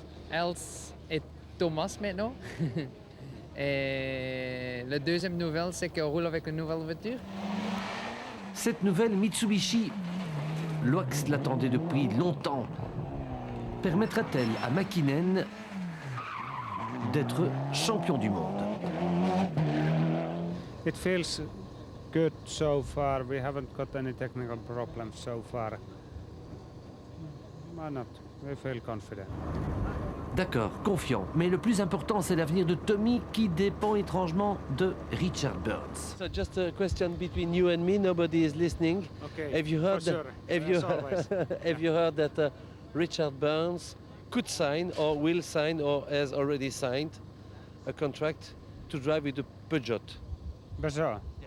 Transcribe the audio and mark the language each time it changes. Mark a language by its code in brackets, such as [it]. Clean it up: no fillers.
[fr] Els et Thomas maintenant. Et la deuxième nouvelle, c'est qu'on roule avec une nouvelle voiture. Cette nouvelle Mitsubishi, Loax l'attendait depuis longtemps. Permettra-t-elle à Mäkinen d'être champion du monde? [en] It feels good so far. We haven't got any technical problems so far. Why not? We feel confident. [fr] D'accord, confiant. Mais le plus important, c'est l'avenir de Tommy qui dépend étrangement de Richard Burns. [en] So just a question between you and me. Nobody is listening. Okay. Have you heard? Sure. Have you heard that Richard Burns could sign, or will sign, or has already signed a contract to drive with the Peugeot? Peugeot.